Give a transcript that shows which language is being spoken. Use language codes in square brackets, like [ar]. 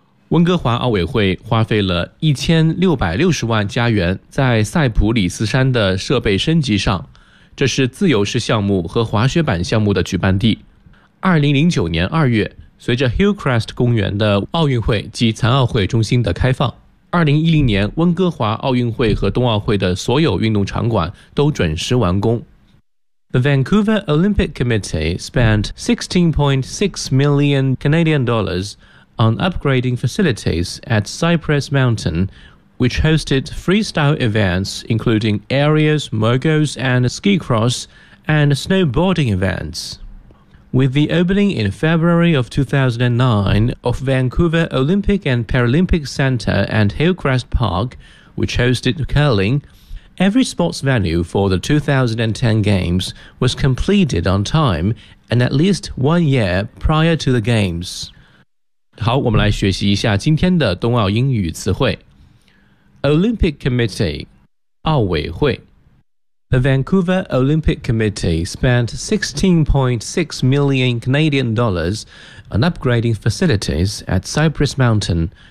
[zh] 温哥华奥委会花费了1660万加元在塞普里斯山的设备升级上，这是自由式项目和滑雪板项目的举办地。 2009年2月，随着 Hillcrest 公园的奥运会及残奥会中心的开放，2010年温哥华奥运会和冬奥会的所有运动场馆都准时完工。 [en] The Vancouver Olympic Committee spent $16.6 million Canadian dollars on upgrading facilities at Cypress Mountain, which hosted freestyle events including aerials, moguls and ski cross and snowboarding events. With the opening in February of 2009 of Vancouver Olympic and Paralympic Center and Hillcrest Park, which hosted curling,Every sports venue for the 2010 Games was completed on time and at least 1 year prior to the Games. [zh] 好，我们来学习一下今天的冬奥英语词汇。 [en] Olympic Committee, [zh] 奥委会。 [en] The Vancouver Olympic Committee spent $16.6 million Canadian dollars on upgrading facilities at Cypress Mountain.